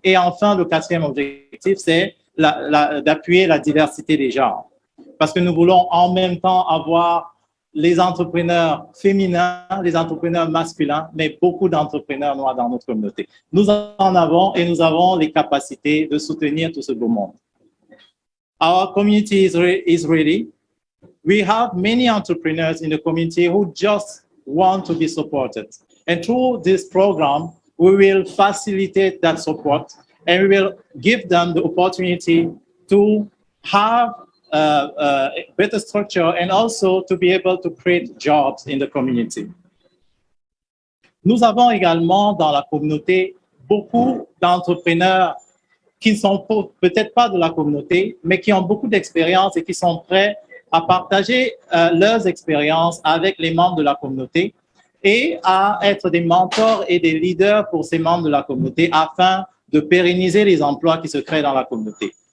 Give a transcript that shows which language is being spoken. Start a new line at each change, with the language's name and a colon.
French: Et enfin, le 4e objectif, c'est d'appuyer la diversité des genres. Parce que nous voulons en même temps avoir les entrepreneurs féminins, les entrepreneurs masculins, mais beaucoup d'entrepreneurs noirs dans notre communauté. Nous en avons et nous avons les capacités de soutenir tout ce beau monde.
English: Our community is ready. We have many entrepreneurs in the community who just want to be supported. And through this program, we will facilitate that support and we will give them the opportunity to have a better structure and also to be able to create jobs in the community.
French: Nous avons également dans la communauté beaucoup d'entrepreneurs qui ne sont peut-être pas de la communauté, mais qui ont beaucoup d'expérience et qui sont prêts à partager leurs expériences avec les membres de la communauté et à être des mentors et des leaders pour ces membres de la communauté afin de pérenniser les emplois qui se créent dans la communauté.